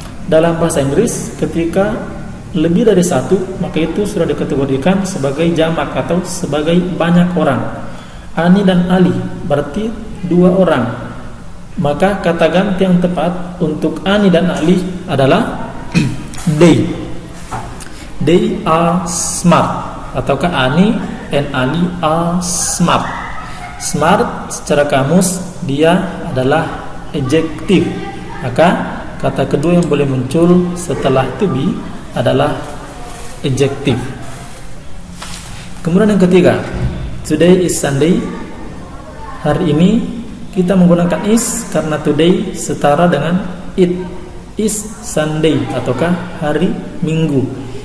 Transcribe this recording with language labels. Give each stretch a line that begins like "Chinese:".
Indonesian: Dalam bahasa Inggris, ketika lebih dari satu, maka itu sudah dikategorikan sebagai jamak atau sebagai banyak orang. Ani dan Ali berarti dua orang. Maka kata ganti yang tepat untuk Ani dan Ali adalah they.
English: They are smart.
Indonesian: Ataukah
English: Ani and Ali are smart.
Indonesian: Smart secara kamus dia adalah adjektif. Maka kata kedua yang boleh muncul setelah to be adalah adjektif. Kemudian yang ketiga,
English: today is Sunday.
Indonesian: Hari ini kita menggunakan is karena today setara dengan
English: it is Sunday
Indonesian: ataukah hari Minggu.